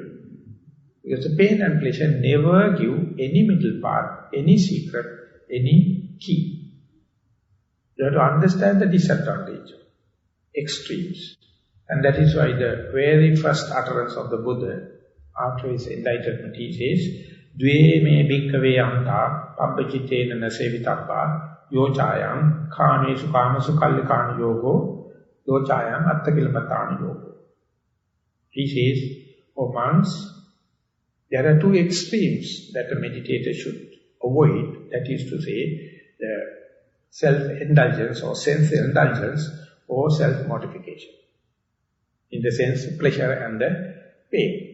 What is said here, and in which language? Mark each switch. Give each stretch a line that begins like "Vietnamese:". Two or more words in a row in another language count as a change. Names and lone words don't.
English: Because the pain and pleasure never give any middle path, any secret, any key. You have to understand the disadvantage, extremes. And that is why the very first utterance of the Buddha, after his enlightenment, he says,
Pali: Dve me bhikkave anta pabbajitena nasevitabba yochayam kamesu kamasu kallikana yogo yochayam attakilmatana yogo.
English: He says, O monks, there are two extremes that a meditator should avoid, that is to say, the self-indulgence or sense-indulgence, or self-mortification. In the sense of pleasure and the pain.